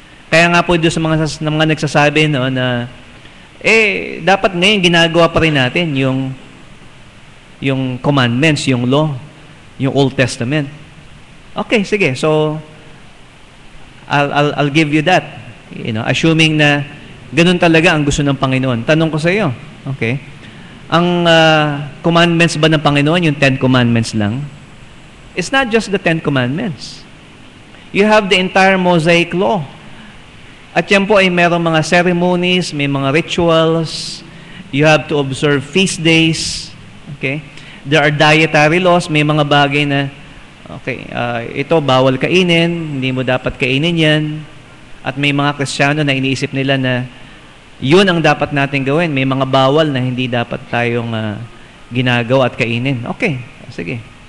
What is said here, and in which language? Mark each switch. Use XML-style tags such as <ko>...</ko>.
<tl>Kaya nga po doon sa mga nagsasabi na dapat ngayon ginagawa pa rin natin yung commandments, yung law, yung Old Testament. Okay, sige.</tl> <en>So I'll give you that.</en> <tl>Assuming na ganun talaga ang gusto ng Panginoon. Tanong ko sa iyo. Okay? Ang commandments ba ng Panginoon yung 10 commandments lang?</tl> <en>It's not just the 10 commandments. You have the entire Mosaic law.</en> <tl>At yan po ay merong mga ceremonies, may mga rituals.</tl> <en>You have to observe feast days. Okay? There are dietary laws.</en> <tl>May mga bagay na, ito bawal kainin, hindi mo dapat kainin yan. At may mga Kristiyano na iniisip nila na yun ang dapat natin gawin. May mga bawal na hindi dapat tayong ginagawa at kainin. Okay, sige.</tl>